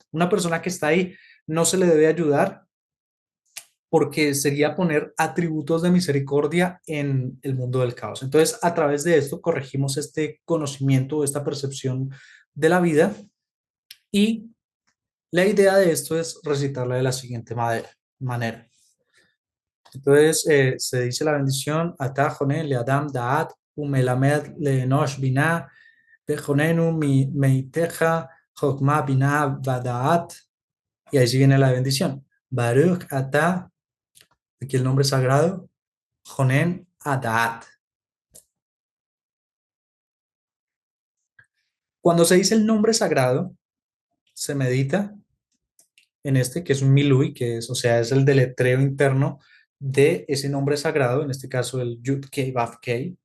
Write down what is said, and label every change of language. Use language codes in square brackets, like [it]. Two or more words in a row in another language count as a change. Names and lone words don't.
[es] Una persona que está ahí no se le debe ayudar porque sería poner atributos de misericordia en el mundo del caos. Entonces, a través de esto corregimos este conocimiento, esta percepción de la vida y la idea de esto es recitarla de la siguiente manera. Entonces, se dice la bendición, [he] אתה חונן לאדם דעת, ומלמד לאנוש בינה, וחננו מאתך, חכמה בינה ודעת, [es] y ahí sí viene la bendición. [he] ברוך אתה, [es] aquí el nombre sagrado, [he] חונן הדעת. [es] Cuando se dice el nombre sagrado, se medita en este, que es un Milui, que es, o sea, es el deletreo interno de ese nombre sagrado, en este caso el Yud Kei Vav Kei.